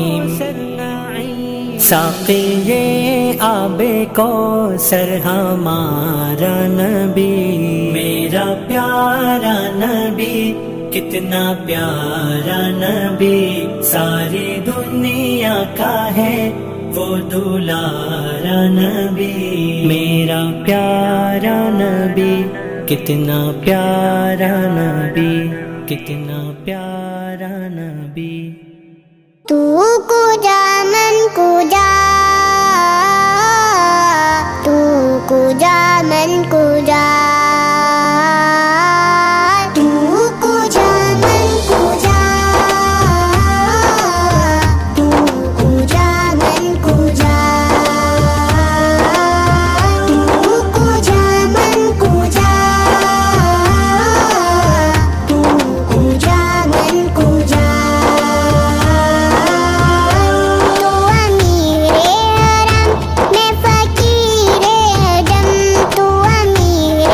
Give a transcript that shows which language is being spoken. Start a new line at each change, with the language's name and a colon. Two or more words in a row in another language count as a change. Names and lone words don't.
Urdu: ساقی یہ آب کوثر ہمارا نبی، میرا پیارا نبی کتنا پیارا نبی، ساری دنیا کا ہے وہ دلارا نبی، میرا پیارا نبی کتنا پیارا نبی، کتنا پیارا نبی۔
Persian: تو کجا من کجا، تو کجا من کجا، تو کجا من کجا، تو کجا من کجا، تو کجا من کجا، تو کجا من کجا۔ تو امیر